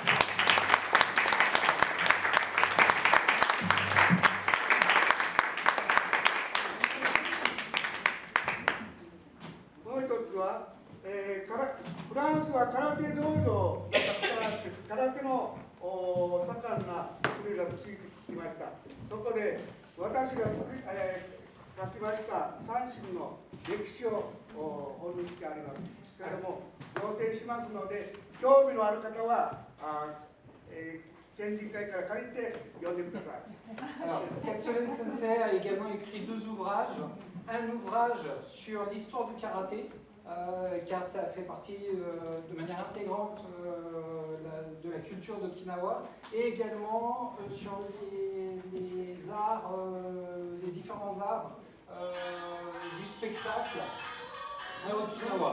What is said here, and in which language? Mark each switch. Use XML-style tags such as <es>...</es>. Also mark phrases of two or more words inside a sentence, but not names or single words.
<ja>もう一つは、フランスは空手道場がたくさんあって空手の盛んな国だと聞きました。そこで私が書きました三振の歴史を本にしてあります。それも贈呈しますので、興味のある方は県人会から借りて読んでください。</ja> <fr>Alors, Katsuren Sensei a également écrit 2 ouvrages. Un ouvrage sur l'histoire du karaté, car ça fait partie de manière intégrante de la culture d'Okinawa, et également sur les arts, les différents arts du spectacle à Okinawa.</fr>